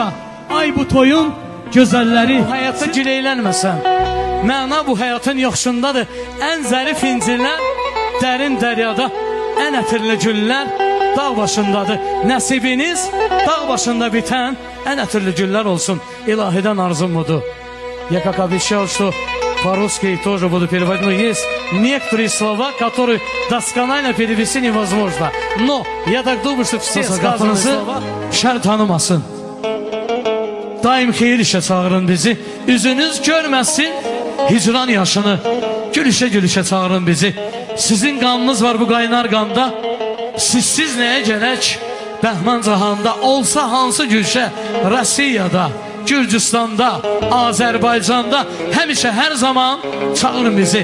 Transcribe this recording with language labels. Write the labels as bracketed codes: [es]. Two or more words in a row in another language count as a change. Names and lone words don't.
[az] Ay bu toyun gözəlləri, bu həyatda gileylənməsən, məna bu həyatın yoxşundadır. Ən zərif incilər dərin dəryada, ən ətirli güllər dağ başındadır. Nəsibiniz dağ başında bitən ən ətirli güllər olsun. İlahidən arzum budur. [ru] Я как обещал, что по-русски тоже буду переводить. Но есть некоторые слова, которые досконально перевести невозможно. Но я так думаю, что все сказанные слова [az] şər tanımasın. Daim xeyir işə çağırın bizi. Üzünüz görməsin hicran yaşını. Gülüşə çağırın bizi. Sizin qanınız var bu qaynar qanda. Sizsiz nəyə gələk? Bəhman cahanda olsa hansı gülşə? Rusiyada, Gürcüstanda, Azərbaycanda həmişə hər zaman çağırın bizi.